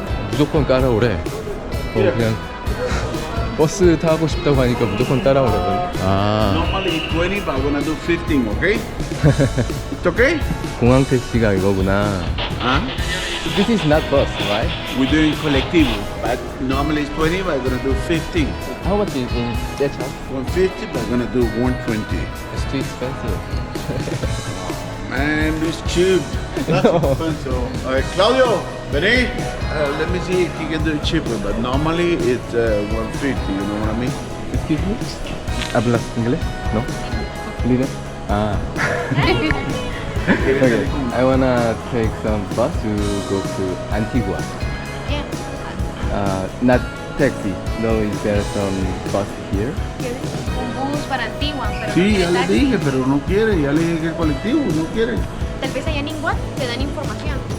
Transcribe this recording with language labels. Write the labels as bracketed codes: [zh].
[ko] 무조건 따라오래. 그냥 버스 타고 싶다고 하니까 무조건 따라오라고. [en] Normally 20, but I'm gonna do 15, okay? It's okay? [ko] 공항 택시가 이거구나. [en] This is not bus, right? We're doing colectivo, but normally it's 20, but I'm gonna do 15. How much is in that charge? 150, but I'm gonna do 120. It's too expensive. Man, it's cheap. That's expensive. [es] Claudio, vení. [en] Let me see if he can do it cheaper, but normally it's 150, you know what I mean? Excuse me? [es] ¿Hablas inglés? No? ¿Líder? [en] Okay, I wanna take some bus to go to Antigua. Yeah. Not taxi. No, is there some bus here? [es] Un bus para Antigua, pero Sí, no ya le taxi. dije, pero no quiere. Ya le dije que el colectivo no quiere. Tal vez allá en Iguan te dan información.